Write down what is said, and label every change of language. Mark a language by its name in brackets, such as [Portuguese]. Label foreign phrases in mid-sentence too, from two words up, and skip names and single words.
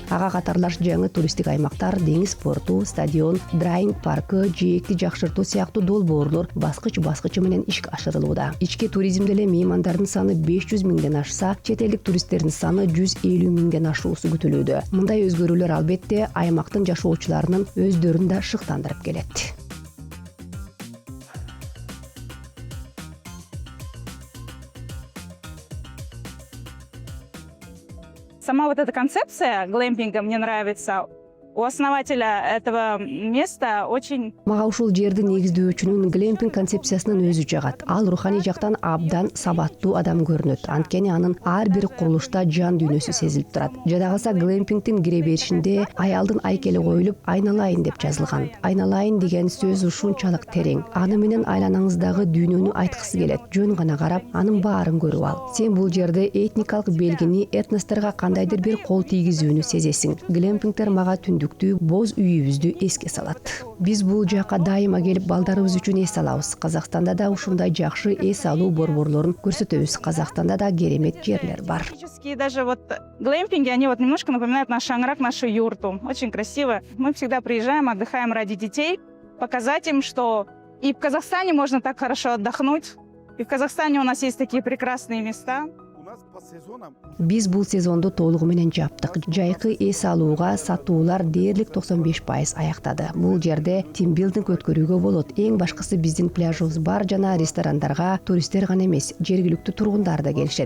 [Kyrgyz] Ага катарлаш жаңы туристтик аймактар, деңиз порту, стадион, драйинг паркы, жээкти жакшыртуу сыяктуу долбоорлор баскыч менен ишке ашырылууда. Ички туризмде эле меймандардын саны 500 миңден ашса, чет элдик туристтердин саны 150 миңден ашуусу күтүлүүдө. Мындай өзгөрүүлөр албетте аймактын жашоочуларынын өздөрүн да шыктандырып келет. [Russian] Сама вот эта концепция глэмпинга мне нравится. У основателя этого места очень... [Kyrgyz] Мага ушул жерди негиздөөчүнүн глэмпинг концепциясынын өзү жагат. Ал руханий жактан абдан сабаттуу адам көрүнөт. Анткени анын ар бир курулушта жан дүйнөсү сезилип турат. Жада калса глэмпингдин кире беришинде аялдын айкели коюлуп айналайын деп жазылган. Айналайын деген сөз ушунчалык терең. Аны менен айланаңыздагы дүйнөнү айткысы келет. Жөн гана карап, анын баарын көрүп ал. Сен бул жерде этникалык белгини, этносторго кандайдыр бир кол тийгизүүнү сезесиң. Глэмпингдер мага түндүктүү боз үйүбүздү эске салат. Биз бул жака дайыма келип балдарыбыз үчүн эс алабыз. Казакстанда да ушундай жакшы эс алуу борборлорун көрсөтөбүз. Казакстанда да керемет жерлер бар. [Russian] Даже вот глэмпинги, они вот немножко напоминают наш шанграк, нашу юрту. Очень красиво. Мы всегда приезжаем, отдыхаем ради детей, показать им, что и в Казахстане можно так хорошо отдохнуть. И в Казахстане у нас есть такие прекрасные места. [Kyrgyz] Биз бул сезонду толугу менен жаптык. Жайкы эс алууга сатуулар дээрлик 95% аяктады. Бул жерде тимбилдинг өткөрүүгө болот. Эң башкысы биздин пляжыбыз бар жана ресторандарга туристтер гана эмес, жергиликтүү тургундар да келишет.